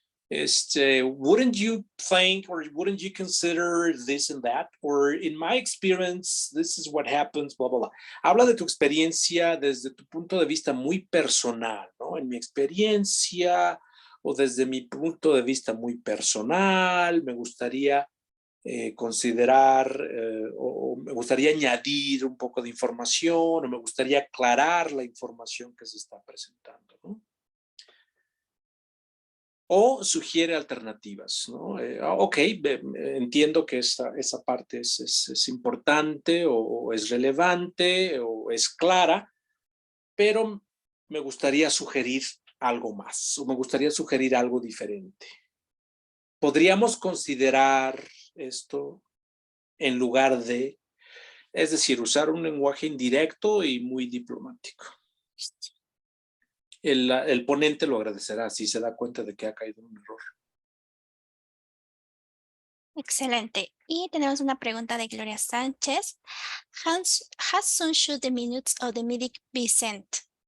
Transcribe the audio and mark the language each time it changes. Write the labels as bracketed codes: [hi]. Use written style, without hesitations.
[en] Wouldn't you think or wouldn't you consider this and that? Or in my experience, this is what happens, blah, blah, blah. [es] Habla de tu experiencia desde tu punto de vista muy personal, ¿no? En mi experiencia o desde mi punto de vista muy personal, me gustaría considerar o me gustaría añadir un poco de información o me gustaría aclarar la información que se está presentando, ¿no? O sugiere alternativas, ¿no? Ok, entiendo que esa parte es importante o es relevante o es clara, pero me gustaría sugerir algo más o me gustaría sugerir algo diferente. podríamos considerar esto en lugar de, es decir, usar un lenguaje indirecto y muy diplomático. El ponente lo agradecerá si se da cuenta de que ha caído en un error. Excelente. Y tenemos una pregunta de Gloria Sánchez. [en] How soon should the minutes of the meeting be sent?